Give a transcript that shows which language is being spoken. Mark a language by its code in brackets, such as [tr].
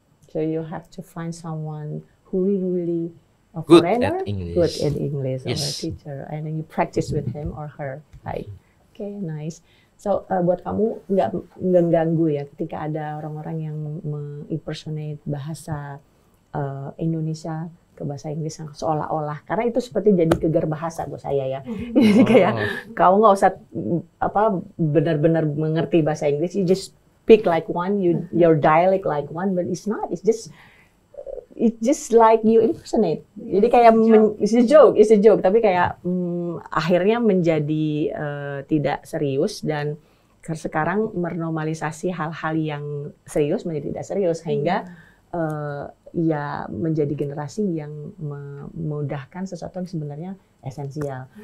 [en] So you have to find someone who really a Good foreigner, at English. good at English, or a Yes. teacher, and then you practice with him or her, right? Okay, nice. [id] So buat kamu nggak ganggu ya ketika ada orang-orang yang impersonate bahasa Indonesia ke bahasa Inggris yang seolah-olah, karena itu seperti jadi gegar bahasa buat saya ya. Jadi kayak kau nggak usah benar-benar mengerti bahasa Inggris, [en] you just speak like one, your dialect like one, but it's not. It's just like you impersonate. [id] Jadi kayak [en] it's a joke, [id] tapi kayak akhirnya menjadi tidak serius, dan sekarang menormalisasi hal-hal yang serius menjadi tidak serius, sehingga ya menjadi generasi yang memudahkan sesuatu yang sebenarnya esensial.